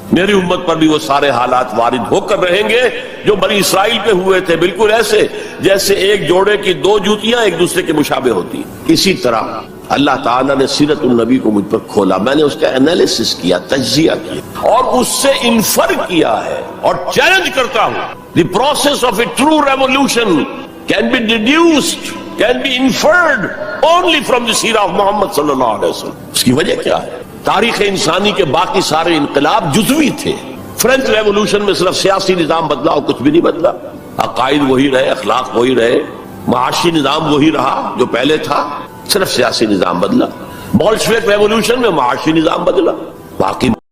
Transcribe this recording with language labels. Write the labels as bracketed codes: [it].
[ur] میری امت پر بھی وہ سارے حالات وارد ہو کر رہیں گے جو بنی اسرائیل پہ ہوئے تھے, بالکل ایسے جیسے ایک جوڑے کی 2 جوتیاں ایک دوسرے کے مشابہ ہوتی. اسی طرح اللہ تعالیٰ نے سیرت النبی کو مجھ پر کھولا. میں نے اس کا انالیسس کیا, تجزیہ کیا, اور اس سے انفر کیا ہے, اور چیلنج کرتا ہوں. [en] The process of a true revolution can be deduced, can be inferred only from the seerah of Muhammad صلی اللہ علیہ وسلم. [ur] اس کی وجہ کیا ہے؟ تاریخ انسانی کے باقی سارے انقلاب جزوی تھے. فرینچ ریولوشن میں صرف سیاسی نظام بدلا اور کچھ بھی نہیں بدلا. عقائد وہی رہے, اخلاق وہی رہے, معاشی نظام وہی رہا جو پہلے تھا, صرف سیاسی نظام بدلا. بولشوک ریولوشن میں معاشی نظام بدلا, باقی